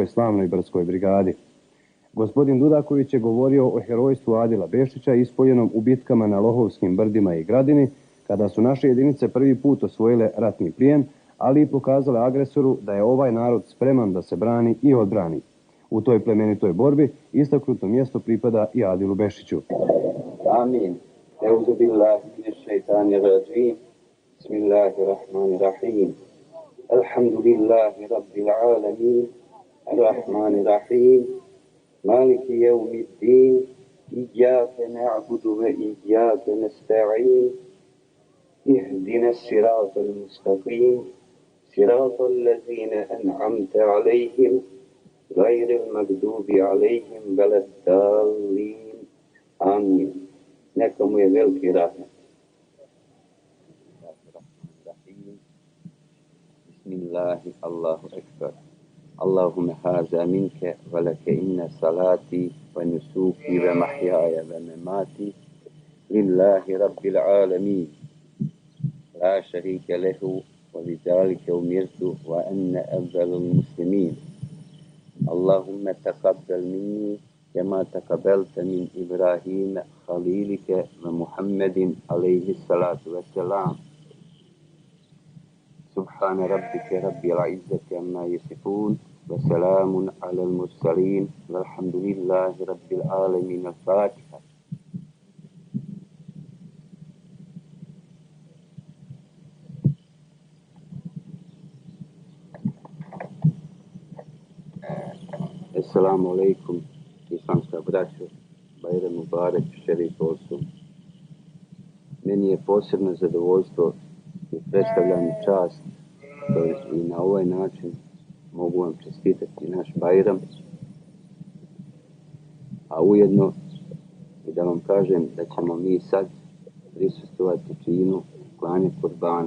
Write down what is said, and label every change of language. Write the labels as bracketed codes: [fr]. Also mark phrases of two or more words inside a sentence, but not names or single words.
[bs] slavnoj brdskoj brigadi. Gospodin Dudaković je govorio o herojstvu Adila Bešića ispoljenom u bitkama na Lohovskim brdima i Gradini, kada su naše jedinice prvi put osvojile ratni plijen, ali i pokazale agresoru da je ovaj narod spreman da se brani i odbrani. U toj plemenitoj borbi istaknuto mjesto pripada i Adilu Bešiću. Amin. [ar] أعوذ بالله من الشيطان الرجيم. بسم الله الرحمن الرحيم. الحمد لله رب العالمين. الرحمن الرحيم. مالك يوم الدين. إياك نعبد وإياك نستعين. اهدنا الصراط المستقيم. صراط الذين أنعمت عليهم. غير المغضوب عليهم ولا الضالين آمين. [bs] Neka mu je veliki rahmet. [ar] بسم الله، الله أكبر. اللهم هذا منك ولك إن صلاتي ونسكي ومحياي ومماتي لله رب العالمين. لا شريك له وبذلك أمرت وأنا أول المسلمين. اللهم تقبل مني كما تقبلت من إبراهيم خليلك ومحمد عليه الصلاة والسلام. سبحان ربك رب العزة عما يصفون وسلام على المرسلين والحمد لله رب العالمين. الفاتحة. السلام عليكم, [bs] islamska braćo, Bajram Mubarek, [tr] šerif Olsu. [bs] Meni je posebno zadovoljstvo i predstavljam čast što i na ovaj način mogu vam čestitati naš Bajram, a ujedno i da vam kažem da ćemo mi sad prisustvovati činu klanja kurbana.